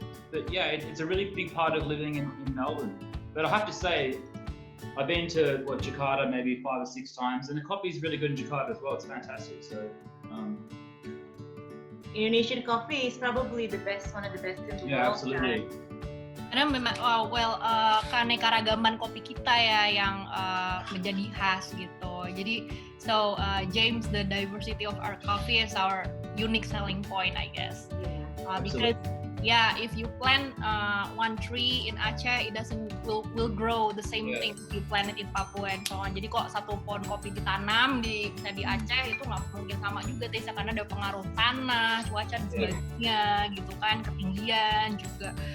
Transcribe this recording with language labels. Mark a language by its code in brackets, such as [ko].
[en] But yeah, it's a really big part of living in Melbourne. But I have to say, I've been to Jakarta maybe 5 or 6 times, and the coffee is really good in Jakarta as well. It's fantastic. So. Indonesian coffee is probably the best, one of the best in the world. Yeah, absolutely. [id] Karena memang keanekaragaman kopi kita ya yang menjadi khas gitu. [en] Jadi James, the diversity of our coffee is our unique selling point, I guess. Because if you plant one tree in Aceh, it will grow the same thing if you plant it in Papua and so on. [id] Jadi kok satu pohon kopi ditanam di Aceh itu nggak mungkin sama juga Tessa, karena ada pengaruh tanah, cuaca dan sebagainya gitu kan, ketinggian juga.